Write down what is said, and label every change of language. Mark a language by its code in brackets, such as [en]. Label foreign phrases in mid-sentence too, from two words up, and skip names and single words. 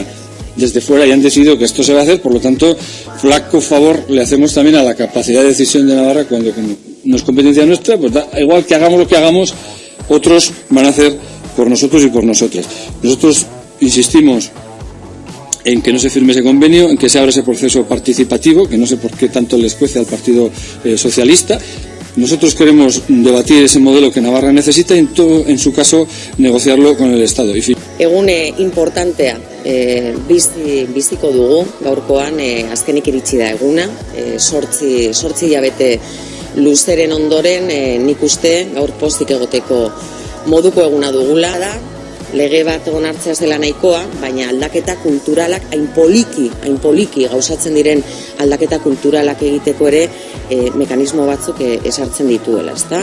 [es] Desde fuera ya han decidido que esto se va a hacer, por lo tanto, flaco favor le hacemos también a la capacidad de decisión de Navarra cuando como no es competencia nuestra, pues da igual que hagamos lo que hagamos, otros van a hacer por nosotros y por nosotras. Nosotros insistimos en que no se firme ese convenio, en que se abra ese proceso participativo, que no sé por qué tanto les cuece al Partido Socialista. Nosotros queremos debatir ese modelo que Navarra necesita y en su caso negociarlo con el Estado. [eu] Egune importantea biziko dugu gaurkoan, azkenik iritsi da eguna, 8 hilabete luzeren ondoren nik uste gaur pozik egoteko moduko eguna dugula da. Lege bat onartzea zela nahikoa, baina aldaketa kulturalak hain poliki gauzatzen diren aldaketa kulturalak egiteko ere mekanismo batzuk esartzen dituela, ezta?